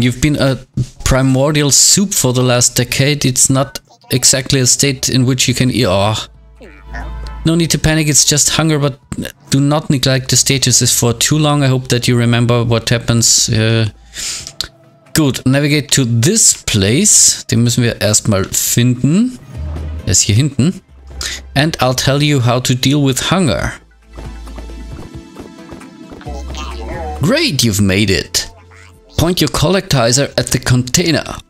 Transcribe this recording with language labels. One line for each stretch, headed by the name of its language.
English: You've been a primordial soup for the last decade. It's not exactly a state in which you can eat. Oh. No need to panic, it's just hunger, but do not neglect the statuses for too long. I hope that you remember what happens. Gut, navigate to this place.
German: Den müssen wir erstmal finden. Der ist hier hinten.
English: And I'll tell you how to deal with hunger. Great, you've made it. Point your collectizer at the container.